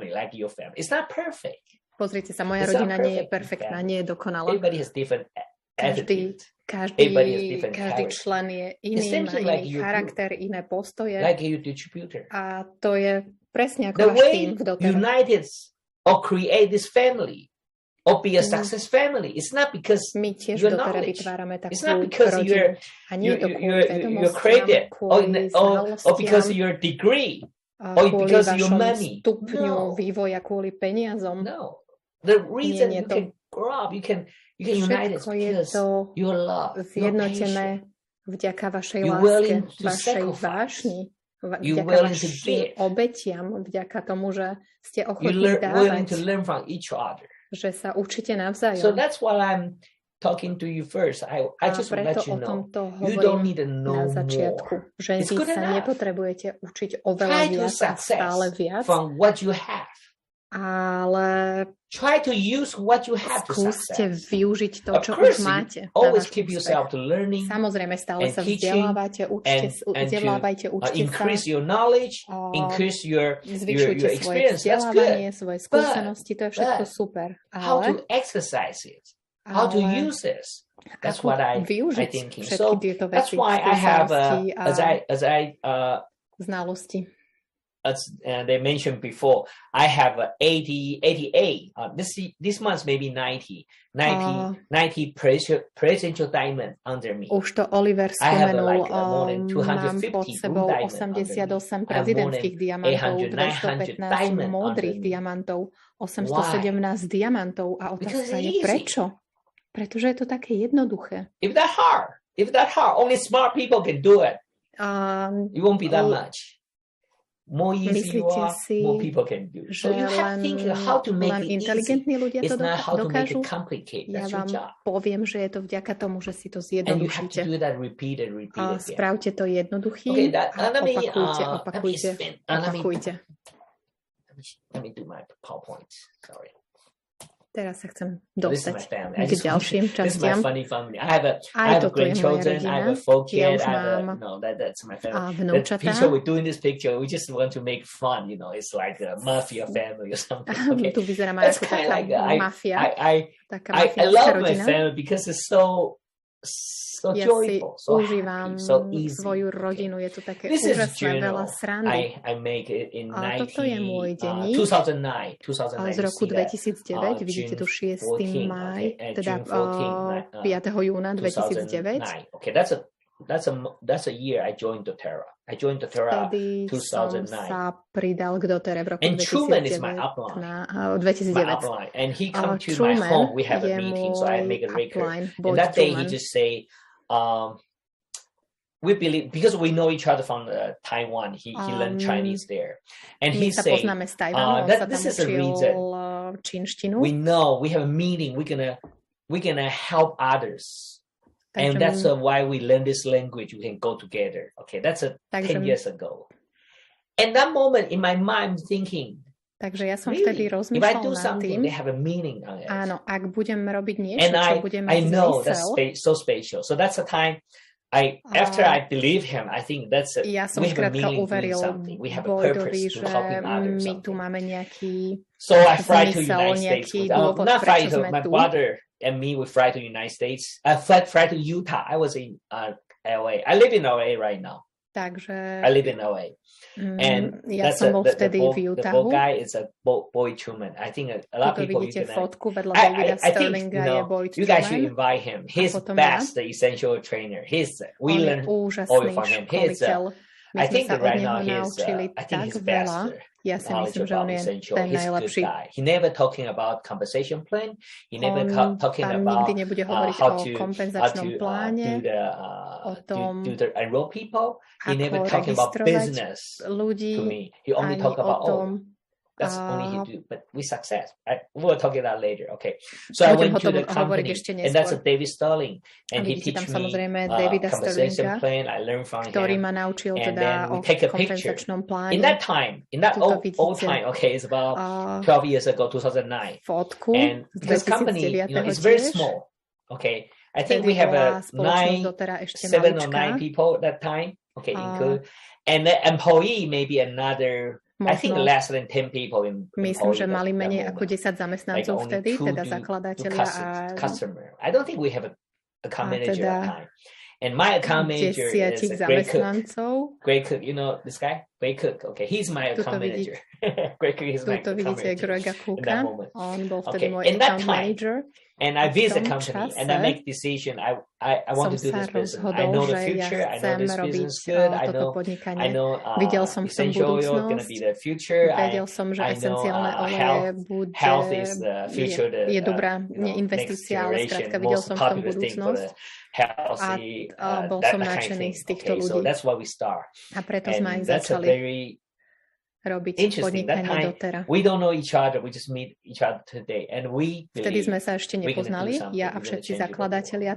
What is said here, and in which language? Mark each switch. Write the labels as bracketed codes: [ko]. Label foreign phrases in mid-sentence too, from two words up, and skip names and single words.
[sk] Pozrite sa, moja rodina nie je perfektná, nie je dokonalá. Každý člen je iný, má iný charakter, iné postoje. A to je presne ako váš tým v dōTERRA. [en] or create this family or be a success family. It's not because your knowledge. It's not because you're created or because of your degree or because of your money. [sk] Stupňu vývoja kvôli peniazom. [en] No. The reason you can grow up, you can unite is because your love, your patience. [sk] Vďaka vašej láske, vašej vášni, vďaka vašim obetiam, vďaka tomu, že ste ochotní dávať, že sa učíte navzájom. [en] So that's why I'm talking to you first. I just want to let you know. You don't need to know [sk] na začiatku, že vy sa nepotrebujete učiť oveľa viac a stále viac. [en] From what you have. [sk] Ale [en] try to use what you have to [sk] skúste [en] success. [sk] Využiť to, čo už máte. [en] Always keep yourself to learning. [sk] Samozrejme, stále sa vzdelávajte, učte sa. [en] Increase your knowledge, increase your [sk] zvyšujte svoje vzdelávanie, svoje skúsenosti, to je všetko super. [en] How to exercise it? How to use this? That's what I thinking. So that's why I have as I [sk] znalosti. [en] As they mentioned before, I have 88. This month maybe 90 presidential diamond under me. [sk] Už to Oliver spomenul, mám pod sebou 88 prezidentských diamantov, 215 modrých diamantov, 817 diamantov a otázka je prečo? Pretože je to také jednoduché. [en] If that hard, only smart people can do it. It won't be that much. More easy you are, more people can do. So you have to think how to make it easy. It's not how to make it complicated. That's your job. [sk] Poviem, že je to vďaka tomu, že si to zjednodušíte. [en] And you have to do that repeat again. [sk] Spravte to jednoduchým a opakujte. [en] Let me do my PowerPoint. Sorry. [sk] Teraz sa chcem dostať k ďalším častiam. [en] This is my funny. I have grandchildren, I have a full kid, that's my family. The picture we're doing this picture, we just want to make fun, it's like a mafia family or something. Okay. [sk] Tu vyzeráme ako taká mafia. [en] I love my family because it's so joyful, so [sk] užívam svoju rodinu, je to také úžasné, veľa srandy. [en] I make it in [sk] a toto je môj denník 2009 z roku 2009, vidíte tu 6. máj, teda 5. júna 2009. [en] Okay, that's a year I joined dōTERRA. I joined dōTERRA 2009. [sk] Som sa pridal k dōTERRE v roku 2009. [en] And Truman is my upline. And he come to my home. We have a meeting, so I make a record. And that day he just say, we believe, because we know each other from Taiwan, he learned Chinese there. And he say, that this is the reason. We know, we have a meeting, we're gonna help others. And that's why we learn this language. We can go together. Okay, that's 10 years ago. And that moment in my mind, I'm thinking, [sk] takže ja som vtedy rozmýšľal nad tým, áno, ak budem robiť niečo, čo bude mať zmysel. [en] That's so special. So that's the time, after I believe him, I think that's it. [sk] Ja som skrátka uveril Boydovi, že my tu máme nejaký zmysel, nejaký dôvod, prečo sme tu. [en] And me, we fly to United States. I fly to Utah. I was in LA. I live in LA right now. [sk] Takže [en] I live in LA. And [sk] ja som bol vtedy v Utahu. [en] The guy is a Boy Truman. I think a lot of people [sk] vidíte fotku vedľa Davida Hsiunga je Boy Truman. [en] You guys should invite him. He's best, the essential trainer. We learn all from him. I think that right now I think he's best. [sk] Ja si myslím, že on je ten najlepší. [en] He never talking about compensation plan. He never talking about [sk] nikdy nebude hovoriť o kompenzačnom pláne, o tom, [en] enroll people. He never talking about business [sk] ľudí, [en] to me. He only talk about that's only he do, but we success. We'll talk about that later. Okay. So I went to the company, and that's a David Sterling, and he teach me compensation plan. I learned from him, [sk] ktorý ma naučil teda o kompenzačnom pláne. [en] In that old time, okay, it's about 12 years ago, 2009. [sk] Fotku, [en] and this company, it's very small. Okay, I think we have 7 or 9 people that time. Okay, include, and the employee maybe another. I think less than 10 people in [sk] myslím, že mali menej ako 10 zamestnancov vtedy, teda zakladatelia a [en] customer. I don't think we have a account manager at the time. And my account manager is a great cook. You know this guy? Great Cook. Okay, he's my account manager. Great Cook is my account manager. [sk] Grega Cooka. On bol vtedy môj [en] in that account time, manager. And I visit the company and I make decision. I want to do this business. I know the future. I know this business good. I know essential oil going to be the future. [sk] Vedel som, že esenciálne oleje [en] health is the future. [sk] Je dobrá investícia, ale skrátka videl som v tom budúcnosť. A bol som nadšený z týchto ľudí. A preto sme aj začali robiť podnikanie dōTERRA. Vtedy sme sa ešte nepoznali, ja a všetci zakladatelia.